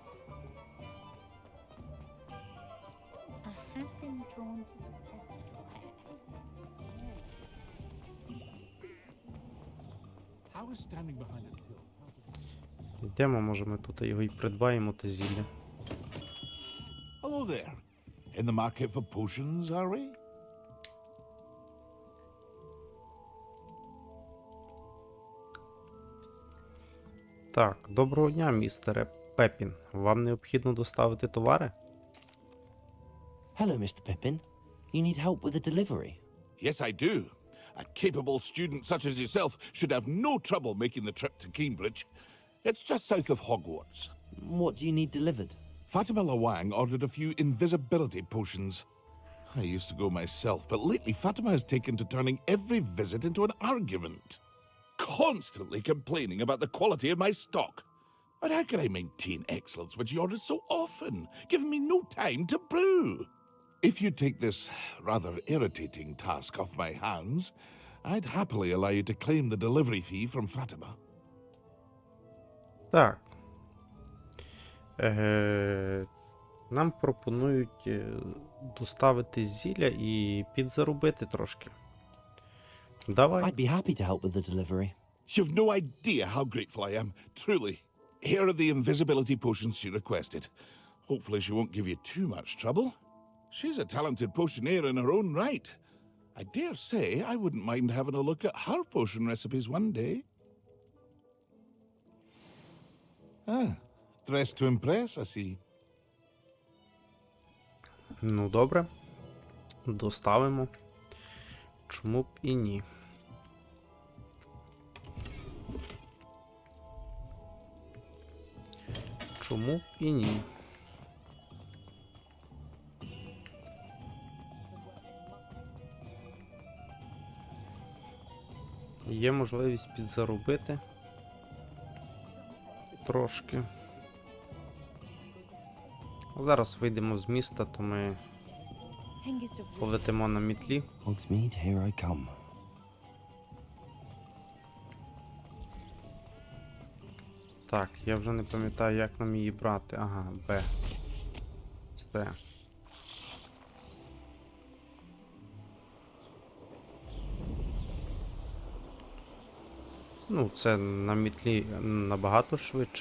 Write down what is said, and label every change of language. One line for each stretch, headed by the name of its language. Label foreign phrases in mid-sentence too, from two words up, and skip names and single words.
Ukrainian: Йдемо, може ми тут його і придбаємо, те зілля.
English: Hello there. In the market for potions, are we?
Ukrainian: Так, доброго дня, містере Пепін. Вам необхідно доставити товари?
English: Hello, Mr. Pippin. You need help with a delivery? Yes, I do. A capable student such as yourself should have no trouble making the trip to Cambridge. It's just south of Hogwarts. What do you need delivered? Fatima Lawang ordered a few invisibility potions. I used to go myself, but lately Fatima has taken to turning every visit into an argument. Constantly complaining about the quality of my stock. But how can I maintain excellence when she orders so often, giving me no time to brew? If you take this rather irritating task off my hands, I'd happily allow you to claim the delivery fee from Fatima.
Ukrainian: Так. Нам пропонують доставити зілля і підзаробити трошки. Давай.
English: I'd be happy to help with the delivery. You've no idea how grateful I am, truly. Here are the invisibility potions she requested. Hopefully she won't give you too much trouble. She's a talented potioneer in her own right. I dare say I wouldn't mind having a look at her potion recipes one day. Ah, dressed to impress, I see.
Ukrainian: Ну, добре. Доставимо. Чому б і ні? Чому б і ні? Є можливість підзаробити трошки. Зараз вийдемо з міста, то ми полетимо на мітлі.
English: Hogsmeade, here I come.
Ukrainian: Так, я вже не пам'ятаю, як нам її брати. Ага, Б. Все. Ну, це на мітлі набагато швидше.